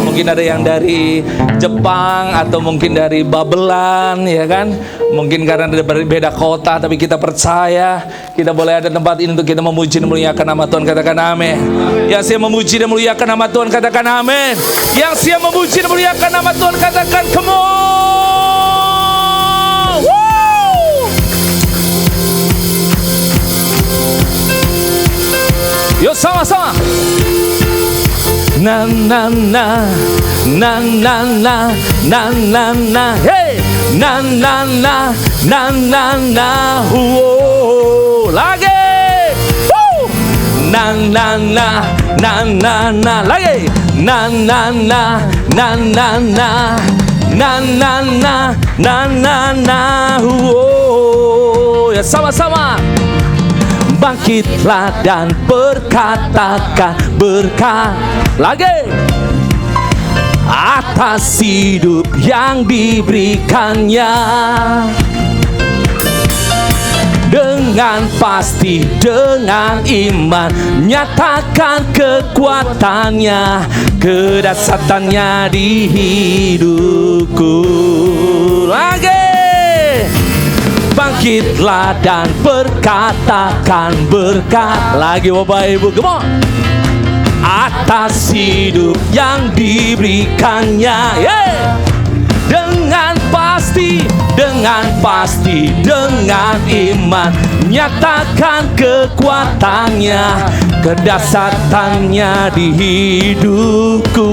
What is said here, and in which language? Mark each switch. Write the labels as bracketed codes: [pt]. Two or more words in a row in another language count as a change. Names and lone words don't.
[id] Mungkin ada yang dari Jepang atau mungkin dari Babelan, ya kan? Mungkin karena beda kota, tapi kita percaya kita boleh ada tempat ini untuk kita memuji dan memuliakan nama Tuhan. Katakan amin. Yang siap memuji dan memuliakan nama Tuhan, katakan amin. Yang siap memuji dan memuliakan nama Tuhan, katakan [en] come on. [id] Woo! Yuk sama-sama. Na na na na na na na na na hey na na na na na na lagi na na na na na na lagi na na na na na na na na na na na na ya sama-sama. Bangkitlah dan berkatakan berkat lagi atas hidup yang diberikannya. Dengan pasti, dengan iman, nyatakan kekuatannya, kedasatannya di hidupku. Lagi bangkitlah dan berkatakan berkat. Lagi Bapak Ibu, [en] come on. [id] Atas hidup yang diberikannya, yeah. Dengan pasti, dengan iman, nyatakan kekuatannya, kedasatannya di hidupku.